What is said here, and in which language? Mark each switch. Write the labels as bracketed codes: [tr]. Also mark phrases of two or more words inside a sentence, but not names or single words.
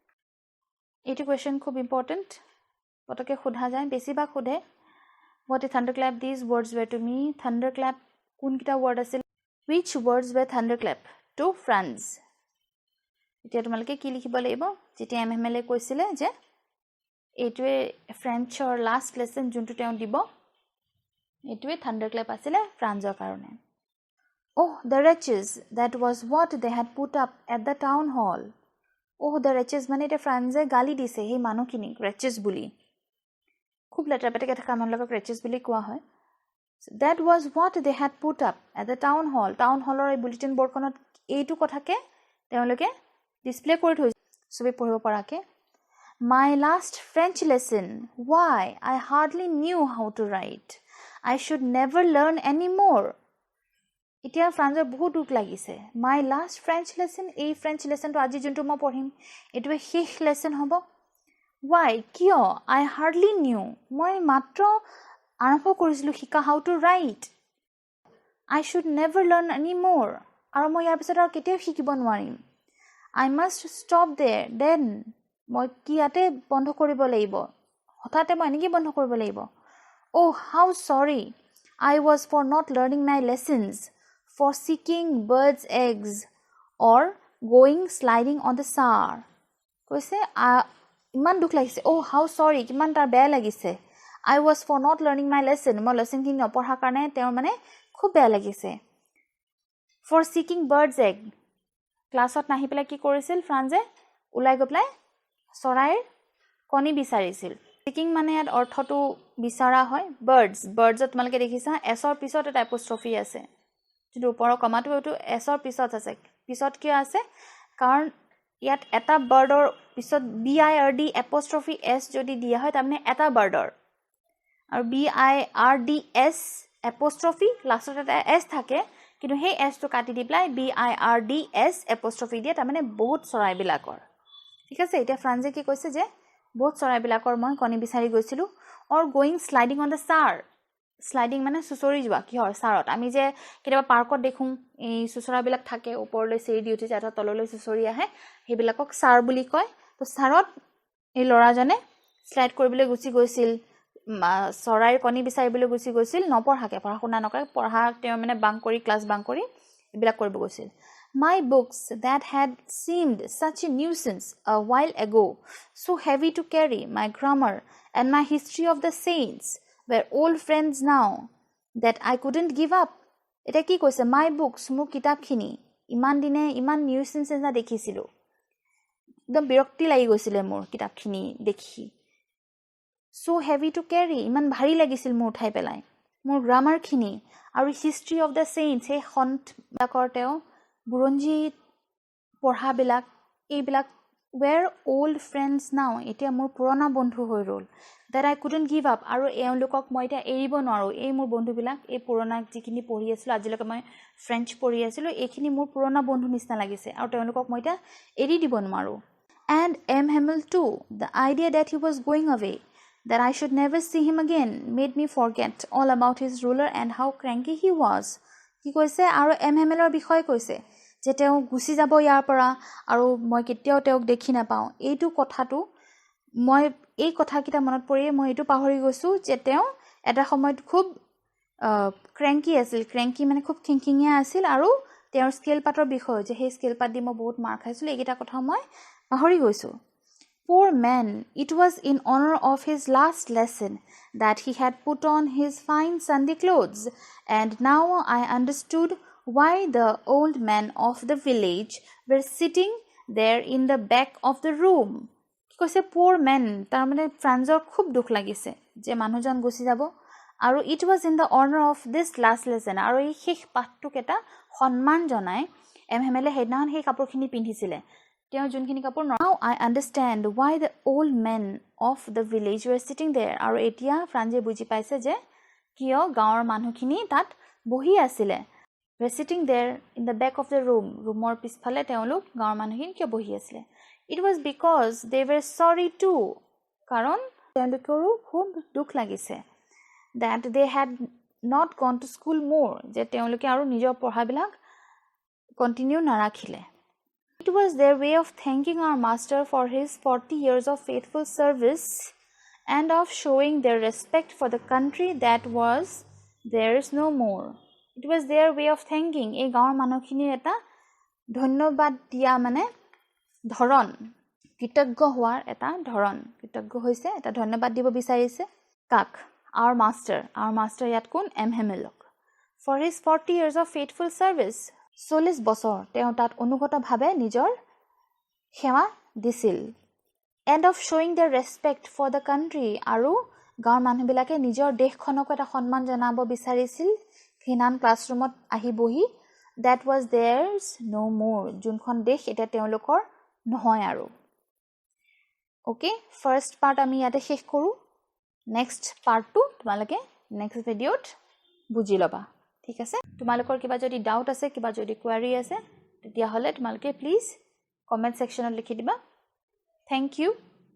[as] এইটো কুৱেশ্যন খুব ইম্পৰ্টেণ্ট পটকে সোধা যায় বেছিভাগ সোধে [en] what a thunderclap these words were to me [as] thunderclap কোনকেইটা ৱৰ্ড আছিল [en] which words were thunderclap to Franz [as] এতিয়া তোমালোকে কি লিখিব লাগিব যেতিয়া এমএমএল কৈছিলে যে এইটোৱে ফ্ৰেঞ্চৰ [en] last lesson [as] যোনটো তেওঁ দিব এইটোৱে থাণ্ডাৰক্লেপ আছিলে ফ্ৰান্সৰ কাৰণে [en] oh the wretches that was what they had put up at the town hall oh the wretches [as] মানে এটা ফ্ৰান্সে গালি দিছে সেই মানুহখিনি [en] wretches বুলি [as] খুব লেটাৰ পেটাকে থকা মানুহক wretches বুলি কোৱা হয় [en] that was what they had put up at the town hallৰ [as] এই [en] bulletin board [as] এইটো কথাকে তেওঁলোকে ডিসপ্লে কৰি থৈছে সবে পঢ়িব পৰাকে [en] my last French lesson why I hardly knew how to write I should never learn anymore [as] এতিয়া ফ্ৰান্সৰ বহুত দুখ লাগিছে [en] my last French lesson [as] এই [en] French lesson [as] আজি যোনটো মই পঢ়িম এইটোৱে শেষ লেসন হ'ব why কিয় [en] I hardly knew [as] মই মাত্ৰ আৰম্ভ কৰিছিলো শিকা [en] how to write I should never learn anymore [as] আৰু মই ইয়াৰ পিছত আৰু কেতিয়াও শিকিব নোৱাৰিম [en] I must stop there then মই [as] কি ইয়াতে বন্ধ কৰিব লাগিব [en] হঠাতে মই এনেকৈ বন্ধ কৰিব লাগিব oh how sorry I was for not learning my lessons for seeking birds eggs or going sliding on the Saar [as] কৈছে ইমান দুখ লাগিছে [en] oh how sorry [as] কিমান তাৰ বেয়া লাগিছে [en] I was for not learning my lesson [as] মই লেসনখিনি নপঢ়াৰ কাৰণে তেওঁৰ মানে খুব বেয়া লাগিছে [en] for seeking birds egg [as] ক্লাছত নাহি পেলাই কি কৰিছিল ফ্ৰান্সে ওলাই গৈ পেলাই চৰাইৰ কণী বিচাৰিছিল seeking মানে ইয়াত অৰ্থটো বিচাৰা হয় birdsত তোমালোকে দেখিছা এছৰ পিছত এটা এপোষ্ট্ৰফি আছে যিটো ওপৰৰ কমাটো এইটো এছৰ পিছত আছে পিছত কিয় আছে কাৰণ ইয়াত এটা বাৰ্ডৰ পিছত BIRD এপোষ্ট্ৰফি S যদি দিয়া হয় তাৰমানে এটা বাৰ্ডৰ আৰু BIRDS এপোষ্ট্ৰফি লাষ্টত এটা S থাকে কিন্তু সেই S টো কাটি দি পেলাই BIRDS এপোষ্ট্ৰফি দিয়ে তাৰমানে বহুত চৰাইবিলাকৰ ঠিক আছে এতিয়া ফ্ৰান্সে কি কৈছে যে বহুত চৰাইবিলাকৰ মই কণী বিচাৰি গৈছিলো [en] or going sliding on the Saar [as] স্লাইডিং মানে সুচৰি যোৱা কিহৰ সাৰত আমি যে কেতিয়াবা পাৰ্কত দেখোঁ এই সুচৰাবিলাক থাকে ওপৰলৈ চেৰি দি উঠি যায় তললৈ সুচৰি আহে সেইবিলাকক সাৰ বুলি কয় তো সাৰত এই ল'ৰাজনে স্লাইড কৰিবলৈ গুচি গৈছিল চৰাইৰ কণী বিচাৰিবলৈ গুচি গৈছিল নপঢ়াকে পঢ়া শুনা নকৰে পঢ়া তেওঁ মানে বাং কৰি ক্লাছ বাং কৰি এইবিলাক কৰিব গৈছিল [en] My books that had seemed such a nuisance a while ago, so heavy to carry, my grammar and my history of the saints were old friends now that I couldn't give up. [as] এটা কি কৈছে [en] my books [as] মোৰ কিতাপখিনি ইমান দিনে ইমান নিউসেন্স না দেখিছিলো একদম বিৰক্তি লাগি গৈছিল মোৰ কিতাপখিনি দেখি [en] so heavy to [as] carry ইমান ভাৰী লাগিছিল মোৰ উঠাই পেলাই মোৰ গ্ৰামাৰখিনি আৰু [en] history of the saints [as] এই সন্তবিলাকৰ তেওঁ বুৰঞ্জী পঢ়াবিলাক এইবিলাক [en] were old friends now [as] এতিয়া মোৰ পুৰণা বন্ধু হৈ ৰল [en] that I couldn't give up [as] আৰু এওঁলোকক মই এতিয়া এৰিব নোৱাৰো এই মোৰ বন্ধুবিলাক এই পুৰণা যিখিনি পঢ়ি আছিল আজিলৈকে মই ফ্ৰেঞ্চ পঢ়ি আছিল এইখিনি মোৰ পুৰণা বন্ধু নিচিনা লাগিছে আৰু তেওঁলোকক মই এতিয়া এৰি দিব নোৱাৰো and M. [en] Hamel too the idea that he was going away that I should never see him again made me forget all about his ruler and how cranky he was [as] কি কৈছে আৰু [en] M. [as] Hamelৰ বিষয়ে কৈছে যে তেওঁ গুচি যাব ইয়াৰ পৰা আৰু মই কেতিয়াও তেওঁক দেখি নাপাওঁ এইটো কথাটো মই এই কথাকিটা মনত পৰিয়ে মই এইটো পাহৰি গৈছো যে তেওঁ এটা সময়ত খুব ক্ৰেঙ্কি আছিল ক্ৰেঙ্কি মানে খুব খিংখিঙিয়া আছিল আৰু তেওঁৰ স্কেল পাতৰ বিষয় যে সেই স্কেল পাত দি মই বহুত মাৰ খাইছিল এইকেইটা কথা মই পাহৰি গৈছো [en] Poor man, it was in honor of his last lesson that he had put on his fine Sunday clothes, and now I understood why the old men of the village were sitting there in the back of the room. [as] কি কৈছে [en] poor man [as] তাৰ মানে ফ্ৰান্সৰ খুব দুখ লাগিছে যে মানুহজন গুচি যাব আৰু [en] it was in the honor of this last lesson [as] আৰু এই শেষ পাঠটোক এটা সন্মান জনাই এম হেমেলে হেডনাখন সেই কাপোৰখিনি পিন্ধিছিলে তেওঁ যোনখিনি কাপোৰ [en] now I understand why the old men of the village were sitting there [as] আৰু এতিয়া ফ্ৰান্সিয়ে বুজি পাইছে যে কিয় গাঁৱৰ মানুহখিনি তাত বহি আছিলে [en] were sitting there in the back of the room [as] ৰুমৰ পিছফালে তেওঁলোক গাঁৱৰ মানুহখিনি কিয় বহি আছিলে [en] it was because they were sorry too [as] কাৰণ তেওঁলোকৰো খুব দুখ লাগিছে [en] that they had not gone to school more [as] যে তেওঁলোকে আৰু নিজৰ পঢ়াবিলাক কন্টিনিউ নাৰাখিলে [en] it was their way of thanking our master for his 40 years of faithful service and of showing their respect for the country that was theirs no more it was their way of thanking এই [as] গাঁৱৰ মানুহখিনিৰ এটা ধন্যবাদ দিয়া মানে ধৰণ কৃতজ্ঞ হোৱাৰ এটা ধৰণ কৃতজ্ঞ হৈছে এটা ধন্যবাদ দিব বিচাৰিছে কাক [en] our master [as] ইয়াত কোন এম হেমেলক [en] for his 40 years of faithful service [as] 40 বছৰ তেওঁ তাত অনুগতভাৱে নিজৰ সেৱা দিছিল [en] and of showing their respect for the [as] country আৰু গাঁৱৰ মানুহবিলাকে নিজৰ দেশখনক এটা সন্মান জনাব বিচাৰিছিল হিনান ক্লাছৰুমত আহি বহি [en] that was theirs no more [as] যোনখন দেশ এটা তেওঁলোকৰ নহয় আৰু [en] okay first part [as] আমি ইয়াতে শেষ কৰো [en] next part [as] তোমালোকে [en] next video [as] বুজি ল'বা ঠিক আছে তোমালোকৰ কিবা যদি ডাউট আছে কিবা যদি কোৱাৰি আছে তেতিয়া হলে তোমালোকে [en] please comment section [as] লিখি দিবা [en] thank you